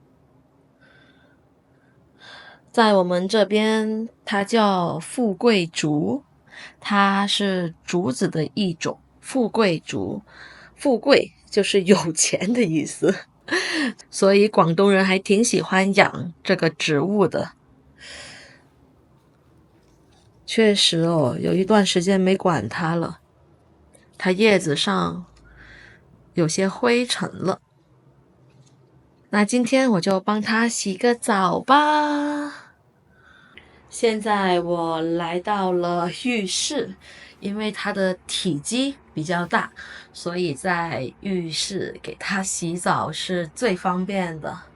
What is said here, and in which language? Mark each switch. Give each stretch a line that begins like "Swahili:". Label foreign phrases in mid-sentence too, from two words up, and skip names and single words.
Chinese: 在我們這邊，它叫富貴竹，它是竹子的一種。富貴竹，富貴就是有錢的意思，所以廣東人還挺喜歡養這個植物的。確實哦，有一段時間沒管它了，它葉子上有些灰塵了。那今天我就幫它洗個澡吧。現在我來到了浴室，因為它的體積比較大，所以在浴室給它洗澡是最方便的。